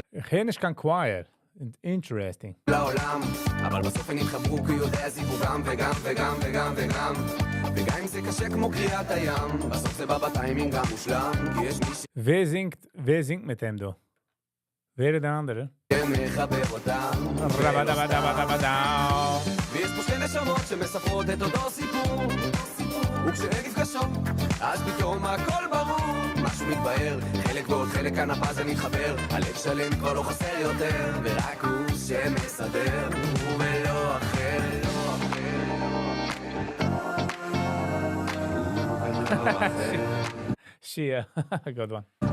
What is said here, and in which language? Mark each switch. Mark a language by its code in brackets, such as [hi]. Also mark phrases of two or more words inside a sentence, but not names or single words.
[he] Geen is kan choir. Interesting. העולם, אבל בסוף הם יתחברו כי יודע זיווגם וגם וגם וגם וגם וגם אם זה קשה כמו קריאת הים, בסוף זה בא בטיימינג המושלם, כי יש מי [de] Wer singt mit dem, du? Wer ist der andere? [he] שמחבר אותם ויש פה שתי נשמות שמספרות את אותו סיפור וכשהן נפגשות, אז פתאום הכל ברור משהו מתבהר, חלק ועוד חלק כאן הפאזל מתחבר הלב שלם כבר לא חסר יותר ורק הוא שמסדר הוא ולא אחר [en] Shia. Good one.